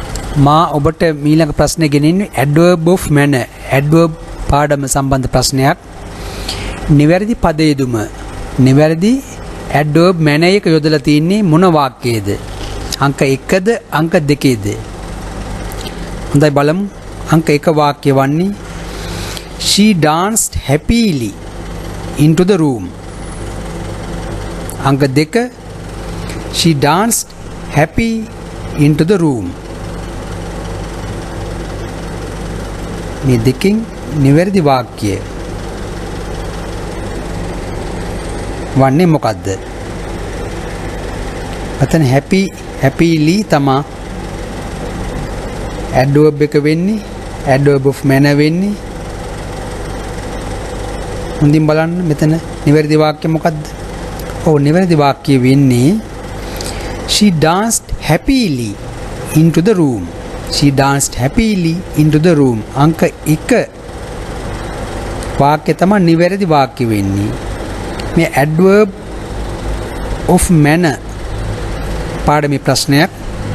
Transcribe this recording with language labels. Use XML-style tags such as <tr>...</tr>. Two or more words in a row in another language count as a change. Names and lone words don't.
<si>මා ඔබට මීළඟ ප්‍රශ්නේ ගෙනින්නේ</si> <en>adverb of manner.</en> <si>adverb පාඩම සම්බන්ධ ප්‍රශ්නයක්. නිවැරදි පද යෙදුම. නිවැරදි</si> <en>adverb manner</en> <si>එක යොදලා තින්නේ මොන වාක්‍යයේද? අංක 1ද අංක 2ද? හොඳයි බලමු. අංක 1 වාක්‍ය වන්නේ</si> <en>She danced happily into the room. අංක 2 She danced happy into the room.</en> <si>මේ දෙකෙන් නිවැරදි වාක්‍යය වන්නේ මොකද්ද? අතන happily තමයි adverb එක වෙන්නේ,</si> <en>adverb of manner</en> <si>වෙන්නේ. හොඳින් බලන්න මෙතන නිවැරදි වාක්‍ය මොකද්ද? ඔව් නිවැරදි වාක්‍ය වෙන්නේ</si> <en>She danced happily into the room. She danced happily into the room.</en> <si>අංක 1 වාක්‍ය තමයි නිවැරදි වාක්‍ය වෙන්නේ. මේ</si> <en>adverb of manner</en> <si>පාඩමේ ප්‍රශ්නයක්.</si>